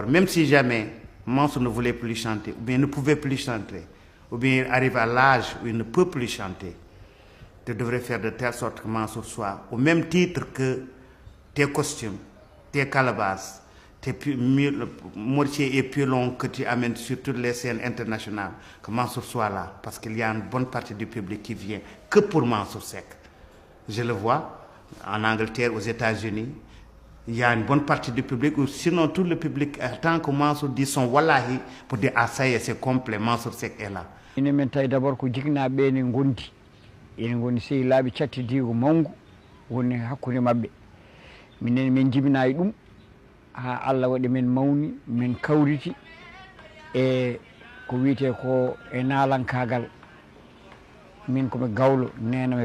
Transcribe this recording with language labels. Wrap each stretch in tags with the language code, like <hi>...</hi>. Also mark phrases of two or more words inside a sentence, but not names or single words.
<fr>Même si jamais Mansour ne voulait plus chanter, ou bien ne pouvait plus chanter, ou bien il arrive à l'âge où il ne peut plus chanter, tu devrais faire de telle sorte que Mansour soit au même titre que tes costumes, tes calabasses, tes mortiers et pilons que tu amènes sur toutes les scènes internationales, que Mansour soit là, parce qu'il y a une bonne partie du public qui vient que pour Mansour Seck. Je le vois en Angleterre, aux États-Unis. Il y a une bonne partie du public, ou sinon tout le public attend que Mansour dise son wallahi pour dire ah ça y est, c'est complet, Mansour Seck est là.</fr> <ff>Ine men tawi d'abord ko jignaɓe ne gondi ene goni sehilaɓe cattidigo mawgu woni hakkude mabɓe minen min jibinayi ɗum ha Allah waɗi men mawni min kawriti e ko wiyete ko e nalankagal min komi gawlo nenam</ff>